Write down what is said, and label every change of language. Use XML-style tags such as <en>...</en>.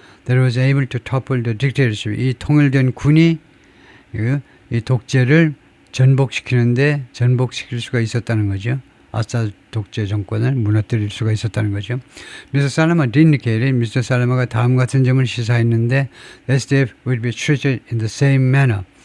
<en>That was able to topple the dictatorship.</en> <ko>이 통일된 군이 이 독재를 전복시킬 수가 있었다는 거죠. 아사드 독재 정권을 무너뜨릴 수가 있었다는 거죠.</ko> <en>미스터 살라마 indicated,</en> <ko>미스터 살라마가 다음 같은 점을 시사했는데</ko> <en>SDF will be treated in the same manner.</en>